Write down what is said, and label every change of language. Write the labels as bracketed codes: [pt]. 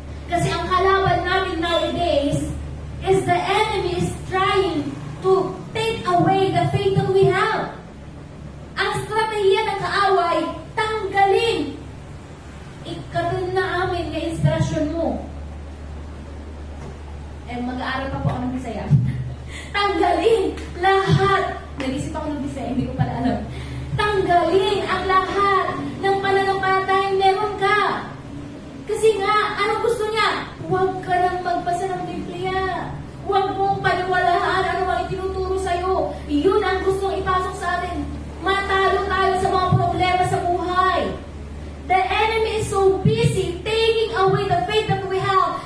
[tl] Kasi ang kalaban namin [en] nowadays is the enemy is trying to take away the faith that we have. [tl] Ang strategiya ng kaaway, tanggalin. Ikatun na amin na inspirasyon mo. Mag-aaral pa po ako ng Bisaya. Tanggalin lahat. Nag-isip ako ng Bisaya, hindi ko pala alam. Tanggalin ang lahat ng pananampalatayang meron ka. Kasi nga, anong gusto niya? Huwag ka nang magbasa ng Biblia. Huwag mong paniwalaan ano ang itinuturo sa'yo. Yun ang gustong ipasok sa atin. Matalo tayo sa mga problema sa buhay. [en] The enemy is so busy taking away the faith that we have.